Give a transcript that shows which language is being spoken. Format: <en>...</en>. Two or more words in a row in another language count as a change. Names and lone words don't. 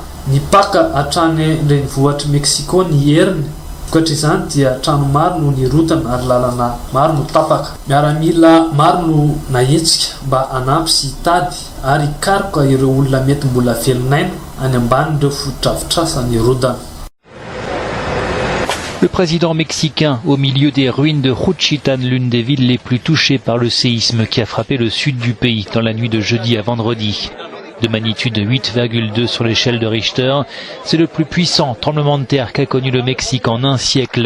<mg>Ny paka hatrany renivohitry Mexico ny heriny. Vokatry izany dia trano maro no nirotana ary lalana maro no tapaka. Miaramila maro no nahetsika mba hanampy sy hitady ary hikaroka ireo olona mety mbola velonaina any ambanin'ireo foto-drafitrasa nirodana.</mg> <fr>Le président mexicain au milieu des ruines de Juchitán, l'une des villes les plus touchées par le séisme qui a frappé le sud du pays dans la nuit de jeudi à vendredi. De magnitude 8,2 sur l'échelle de Richter, c'est le plus puissant tremblement de terre qu'a connu le Mexique en un siècle.</fr>